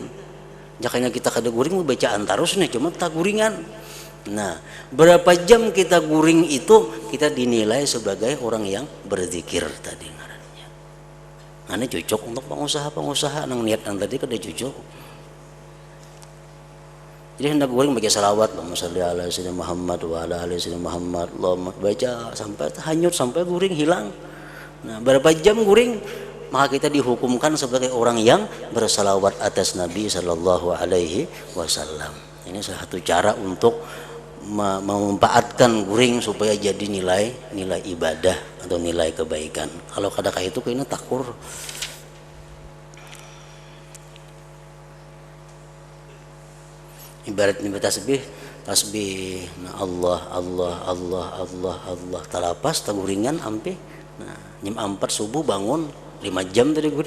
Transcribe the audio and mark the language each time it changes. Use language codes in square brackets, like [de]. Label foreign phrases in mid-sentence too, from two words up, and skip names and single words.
[bjn] Jakanya kita kada guring bacaan terus nih, cuma tak guringan. Nah, berapa jam kita guring itu kita dinilai sebagai orang yang berzikir tadi ngarannya. Ini cocok untuk pengusaha nang niat yang tadi kada cocok. Jadi hendak guring bagi salawat, [ar] اللهم صل على سيدنا محمد وعلى آل سيدنا محمد, [bjn] Allahumma baca sampai hanyut, sampai guring hilang. Nah, berapa jam guring, maka kita dihukumkan sebagai orang yang bersalawat atas Nabi [ar] صلى الله عليه وسلم. [bjn] Ini salah satu cara untuk memanfaatkan guring supaya jadi nilai ibadah atau nilai kebaikan. Kalau kada kayak itu kayaknya takur. Ibarat tasbih, nah Allah talapas taguringan ampe. Nah, jam 4 subuh bangun 5 jam tadi guring.